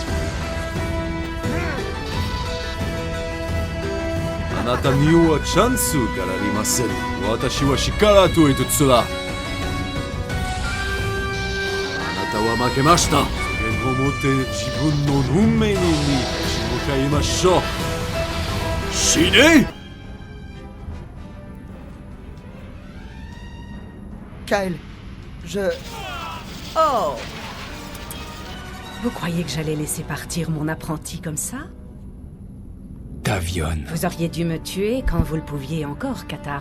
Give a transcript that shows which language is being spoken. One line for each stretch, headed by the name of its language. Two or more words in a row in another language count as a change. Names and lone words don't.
Japanese: あなたにはチャンスがありません私は力と一つだあなたは負けましたそれをもって自分の運命に立ち向かいましょう死ね
French: Kyle, Oh! Vous croyez que j'allais laisser partir mon apprenti comme ça? Tavion. Vous auriez dû me tuer quand vous le pouviez encore, Katarn.